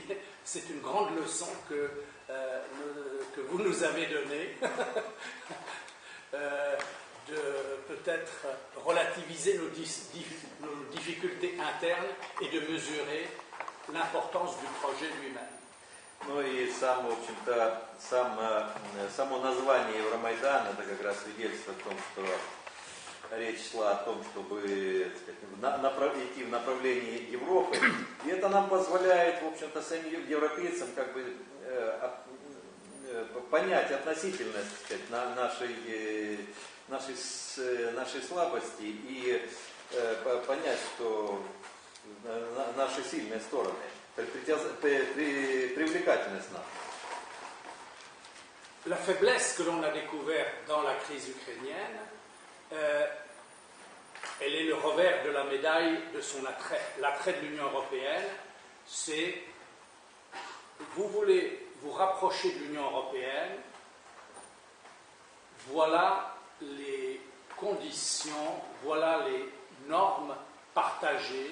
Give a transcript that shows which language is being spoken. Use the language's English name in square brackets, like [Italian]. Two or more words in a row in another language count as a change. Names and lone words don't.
[French] C'est une grande leçon que vous nous avez donnée, de peut-être relativiser nos difficultés internes et de mesurer l'importance du projet lui-même. [Russian] Ну и в общем-то, само название Евромайдан, это как раз свидетельствует о том, что речь шла о том, чтобы, так сказать, идти в направлении Европы. И это нам позволяет, в общем-то, самим европейцам как бы понять относительность, так сказать, нашей слабости и понять, что наши сильные стороны, привлекательность нам. [French] La faiblesse que l'on a découverte dans la crise ukrainienne, elle est le revers de la médaille de son attrait. L'attrait de l'Union européenne, c'est vous voulez vous rapprocher de l'Union européenne, voilà les conditions, voilà les normes partagées.